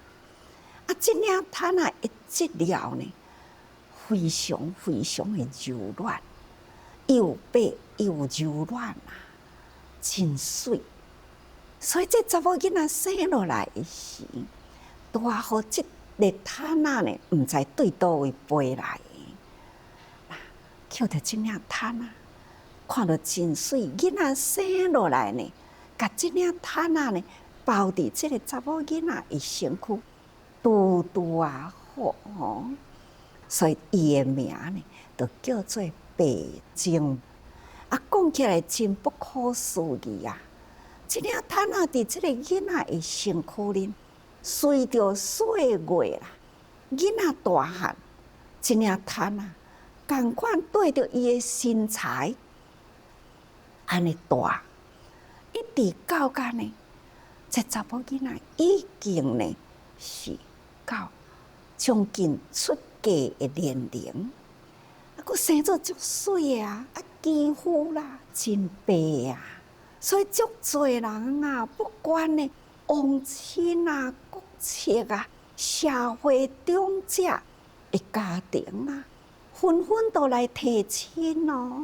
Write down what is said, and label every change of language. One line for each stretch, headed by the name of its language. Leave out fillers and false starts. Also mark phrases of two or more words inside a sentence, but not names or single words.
Min Nan Chinese: 这领毯啊，一质料呢，非常非常的柔软，又白又柔软啊，真水。所以这查某囡仔生落来的时，拄好这个毯啊呢，毋知对倒位飞来的。捡到这领毯啊，看到真水，囡仔生落来呢，甲这领毯啊呢，包伫这个查某囡仔的身躯。拄拄啊好吼，所以伊的名呢，就叫做白净。讲起来真不可思议啊！这领毯啊，伫这个囡仔的身躯里，随着岁月啦，囡仔大汉，这领毯啊，共款对着伊的身材，安尼大，一直到甲呢，这查某囡仔已经呢是。到将近出嫁的年龄，佫生做足水啊，肌肤啦真白啊，所以足多人啊，不管呢王亲啊、国戚啊、社会中者的家庭啊，纷纷都来提亲哦。